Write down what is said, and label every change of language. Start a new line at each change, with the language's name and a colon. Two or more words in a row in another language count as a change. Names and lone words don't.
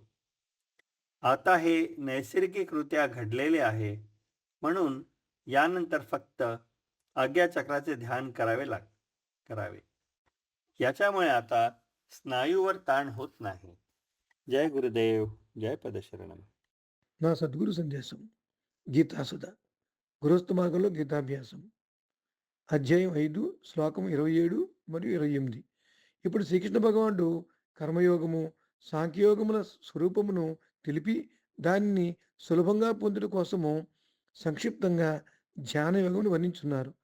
Marathi: आता हे नैसर्गिकरित्या घडलेले आहे म्हणून यानंतर फक्त आज्ञाचक्राचे ध्यान करावे. याच्यामुळे आता स्नायूवर ताण होत नाही. जय गुरुदेव. जय पदशरणम.
Telugu: నా సద్గురు సందేశం గీతాసుధ గృహస్థ మార్గంలో గీతాభ్యాసం అధ్యాయం 5 శ్లోకం 27 మరియు 28. ఇప్పుడు శ్రీకృష్ణ భగవానుడు కర్మయోగము సాంఖ్యయోగముల స్వరూపమును తెలిపి దానిని సులభంగా పొందుట కోసము సంక్షిప్తంగా ధ్యాన యోగమును వర్ణించున్నారు.